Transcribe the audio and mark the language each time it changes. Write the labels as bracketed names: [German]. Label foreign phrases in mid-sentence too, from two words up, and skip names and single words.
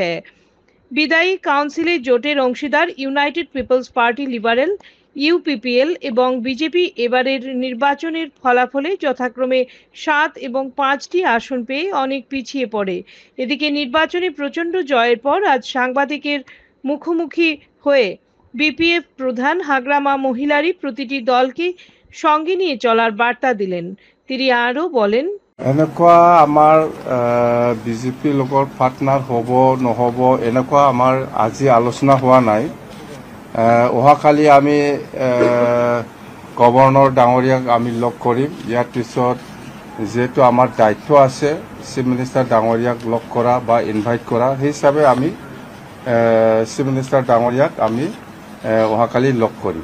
[Bangla] বিদায়ী কাউন্সিলে জোটের অংশীদার ইউনাইটেড পিপলস পার্টি লিবারেল, ইউপিপিএল এবং বিজেপি এবারের নির্বাচনের ফলাফলে যথাক্রমে 7 এবং 5টি আসন পেয়ে অনেক পিছিয়ে পড়ে। এদিকে নির্বাচনে প্রচণ্ড জয়ের পর আজ সাংবাদিকের মুখোমুখি হয়ে বিপিএফ প্রধান হাগ্রামা মহিলারী প্রতিটি দলকে সঙ্গে নিয়ে চলার বার্তা দিলেন। তিনি আরও বলেন, [Assamese] এনেকুৱা আমাৰ বিজেপিৰ লগত পাৰ্টনাৰ হ'ব নহ'ব এনেকুৱা আমাৰ আজি আলোচনা হোৱা নাই। অহাকালি আমি গভৰ্ণৰ ডাঙৰীয়াক আমি লগ কৰিম। ইয়াৰ পিছত যিহেতু আমাৰ দায়িত্ব আছে [English] chief minister [Assamese] ডাঙৰীয়াক লগ কৰা বা ইনভাইট কৰা, সেই হিচাপে আমি [English] chief minister [Assamese] ডাঙৰীয়াক আমি অহাকালি লগ কৰিম।